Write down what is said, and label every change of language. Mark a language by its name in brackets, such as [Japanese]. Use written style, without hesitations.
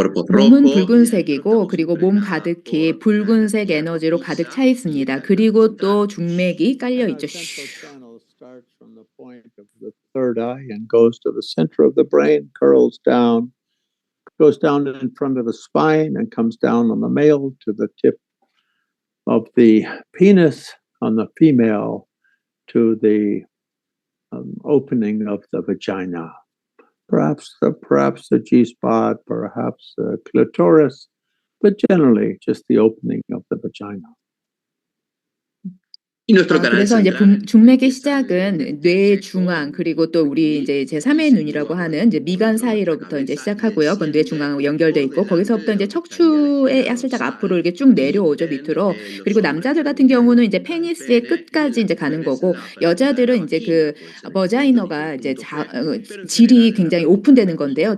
[Korean] 몸은 붉은색이고 그리고 몸 가득히 붉은색 에너지로 가득 차 있습니다. 그리고 또 중맥이 깔려 [English] And [Korean] 있죠. [English] our central channel starts from the point of the third eye and goes to the center of the brain, curls down, goes down in front of the spine, and comes down on the male to the tip of the penis, on the female to the opening of the vagina. Perhaps the G-spot, perhaps the clitoris, but generally just the opening of the vagina. [Korean] 그래서 이제 중맥의 시작은 뇌 중앙 그리고 또 우리 이제 제3의 눈이라고 하는 이제 미간 사이로부터 이제 시작하고요. 그건 뇌 중앙하고 연결돼 있고 거기서부터 이제 척추에 살짝 앞으로 이렇게 쭉 내려오죠 밑으로. 그리고 남자들 같은 경우는 이제 페니스의 끝까지 이제 가는 거고 여자들은 이제 그 버자이너가 이제 질이 굉장히 오픈되는 건데요.